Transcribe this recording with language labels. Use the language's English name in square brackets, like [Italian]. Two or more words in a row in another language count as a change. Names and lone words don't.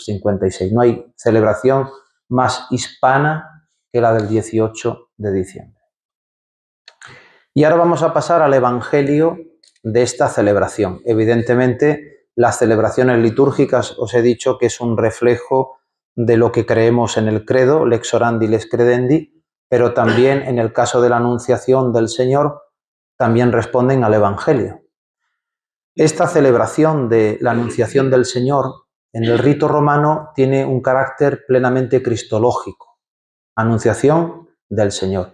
[Spanish] No hay celebración más hispana que la del 18 de diciembre. Y ahora vamos a pasar al Evangelio de esta celebración. Evidentemente, las celebraciones litúrgicas os he dicho que es un reflejo de lo que creemos en el credo, [Latin] lex orandi, lex credendi, [Spanish] pero también en el caso de la Anunciación del Señor, también responden al Evangelio. Esta celebración de la Anunciación del Señor en el rito romano tiene un carácter plenamente cristológico. Anunciación del Señor.